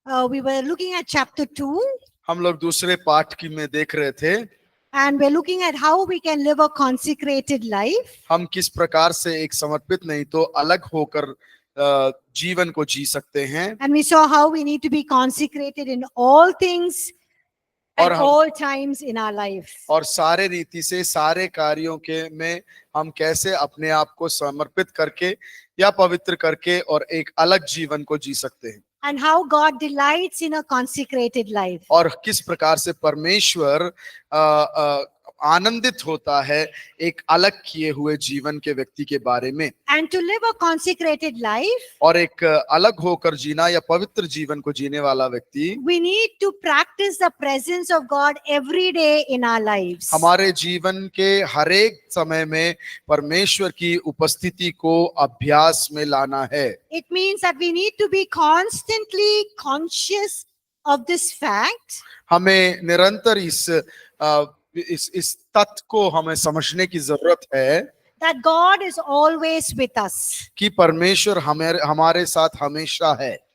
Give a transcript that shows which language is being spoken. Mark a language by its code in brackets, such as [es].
[en] We were looking at chapter 2 [hi] हम लोग दूसरे पाठ की में देख रहे थे [en] and we're looking at how we can live a consecrated life. [hi] हम किस प्रकार से एक समर्पित नहीं तो अलग होकर जीवन को जी सकते हैं। [en] And we saw how we need to be consecrated in all things [hi] और [en] at [hi] हम [en] all times in our life. [hi] और सारे रीति से सारे कार्यों के में हम कैसे अपने आप को समर्पित करके या पवित्र करके और एक अलग जीवन को जी सकते हैं। [en] And how God delights in a consecrated life. [hi] और किस प्रकार से परमेश्वर आनंदित होता है एक अलग किए हुए जीवन के व्यक्ति के बारे में। [en] And to live a consecrated life, [hi] और एक अलग होकर जीना या पवित्र जीवन को जीने वाला व्यक्ति [en] we need to practice the presence of God every day in our lives. [hi] हमारे जीवन के हर एक समय में परमेश्वर की उपस्थिति को अभ्यास में लाना है। [en] It means that we need to be constantly conscious of this fact [hi] हमें निरंतर इस तथ्य को हमें समझने की जरूरत है [en] that God is always with us. [hi] कि परमेश्वर हमारे साथ हमेशा है।